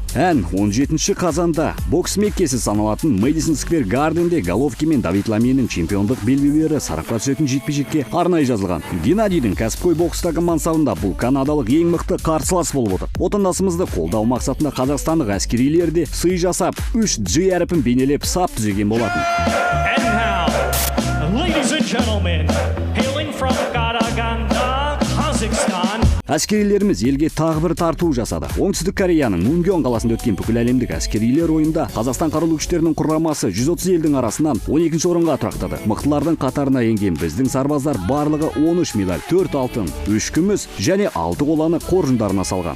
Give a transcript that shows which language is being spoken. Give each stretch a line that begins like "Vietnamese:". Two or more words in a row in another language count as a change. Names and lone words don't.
Kazakh: Ән 17 қазанда бокс меккесі саналатын Мэдисон Сквер Гарденде Головкин мен Давид Ламенің чемпиондық белбеулері сарапқа түсетін жекпе-жекке арнайы жазылған. Геннадийдің кәсіпқой бокстағы мансабында бұл канадалық ең мықты қарсылас болып отыр. Отандасымызды қолдау мақсатында қазақстандық әскерилер де сый жасап 3G әріпін бейнелеп сап түзеген болатын.
English: And now, ladies and gentlemen, hailing from Karaganda, Kazakhstan.
Kazakh: Әскерилеріміз елге тағы бір тарту жасады. Оңтүстік Кореяның Мунгён қаласында өткен бүкіл әлемдік әскерилер ойында Қазақстан қарулы күштерінің құрамасы 130 елдің арасынан 12-ші орынға тұрақтады. Мықтылардың қатарына енген біздің сарбаздар барлығы 13 медаль, 4 алтын, 3 күміс және 6 қоланы қоржындарына салған.